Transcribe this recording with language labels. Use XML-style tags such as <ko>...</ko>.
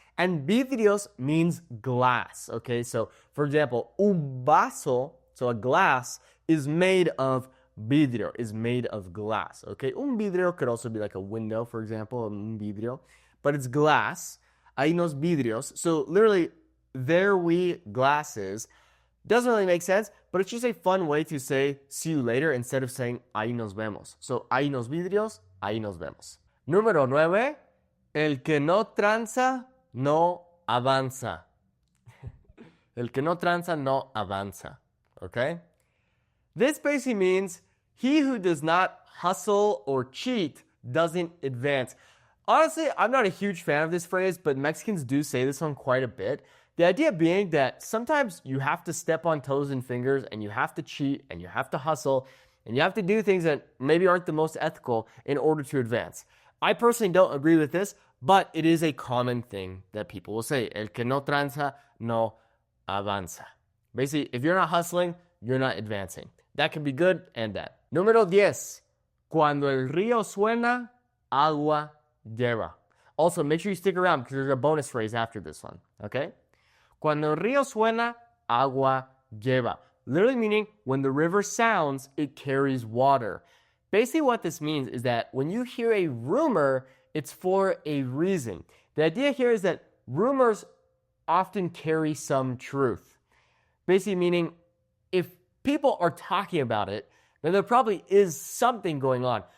<en>And vidrios means glass, okay? So, for example, un vaso, so a glass, is made of vidrio, is made of glass, okay? Un vidrio could also be like a window, for example, un vidrio, but it's glass.</en> <es>Ahí nos vidrios.</es> <en>So, literally, there we glasses. Doesn't really make sense, but it's just a fun way to say see you later instead of saying</en> <es>ahí nos vemos. So, ahí nos vidrios, ahí nos vemos. Número 9, el que no tranza, no avanza. El que no tranza, no avanza. Okay?</es> <en>This basically means he who does not hustle or cheat doesn't advance. Honestly, I'm not a huge fan of this phrase, but Mexicans do say this one quite a bit. The idea being that sometimes you have to step on toes and fingers and you have to cheat and you have to hustle and you have to do things that maybe aren't the most ethical in order to advance. I personally don't agree with this, but it is a common thing that people will say.</en> <es>El que no tranza, no avanza.</es> <en>Basically, if you're not hustling, you're not advancing. That can be good and bad.</en> <es>Número 10. Cuando el río suena, agua lleva.</es> <en>Also, make sure you stick around because there's a bonus phrase after this one, okay?</en> <es>Cuando el río suena, agua lleva.</es> <en>Literally meaning when the river sounds, it carries water. Basically what this means is that when you hear a rumor, it's for a reason. The idea here is that rumors often carry some truth. Basically meaning if people are talking about it, then there probably is something going on.</en>